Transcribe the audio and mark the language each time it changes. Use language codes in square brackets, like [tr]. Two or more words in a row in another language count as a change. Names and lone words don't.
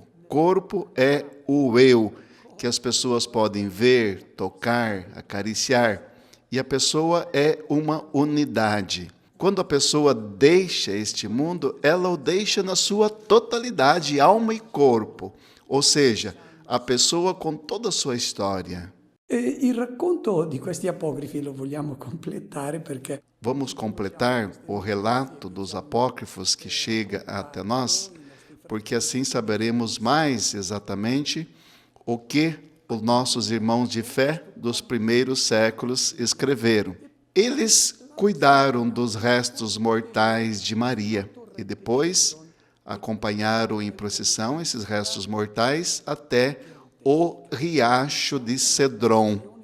[pt] Corpo é o eu, que as pessoas podem ver, tocar, acariciar. E a pessoa é uma unidade. Quando a pessoa deixa este mundo, ela o deixa na sua totalidade, alma e corpo. Ou seja, a pessoa com toda a sua história. [it] Il racconto di questi apocrifi lo vogliamo completare perché [pt] Vamos completar o relato dos apócrifos que chega até nós, porque assim saberemos mais exatamente o que os nossos irmãos de fé dos primeiros séculos escreveram. Eles cuidaram dos restos mortais de Maria e depois acompanharam em procissão esses restos mortais até o riacho de Cedron.